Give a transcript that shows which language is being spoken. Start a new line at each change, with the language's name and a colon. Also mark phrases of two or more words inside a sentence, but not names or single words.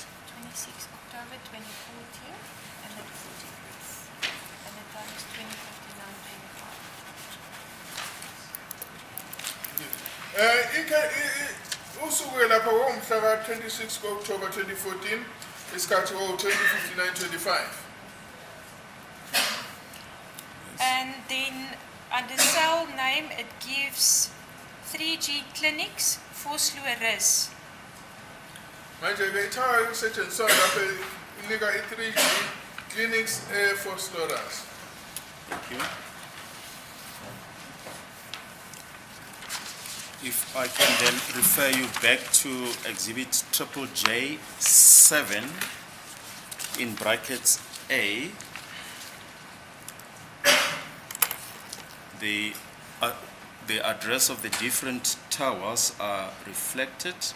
English: 26 October 2014 and the 14th. And the time is 20:59:25.
Zulu: Usuku lapha ngomhla 26 October 2014 isikhathi 20:59:25.
English: And then under cell name it gives 3G Clinics, Vosloorus.
Zulu: Manje ke ithawa ukusetshenziswa lapha inika i3G clinics eFosloras.
English: Thank you. If I can then refer you back to exhibit triple J7 in brackets A, the address of the different towers are reflected.